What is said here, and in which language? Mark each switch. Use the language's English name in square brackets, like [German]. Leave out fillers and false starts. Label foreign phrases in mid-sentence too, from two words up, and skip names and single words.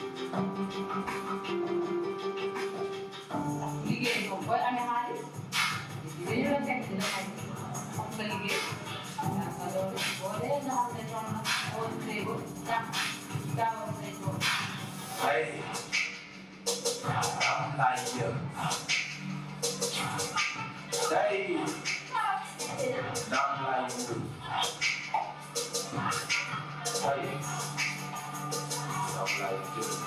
[Wolof] liggéey moom booy amee xaalis dañu la fekk dina xam nga liggéey yaa nga loolu boo dee nga xam ne noonu la woon tey ba gaawoon say doom. [English] Hey, I'm like you. Hey, I'm like you. Hey, I'm like you.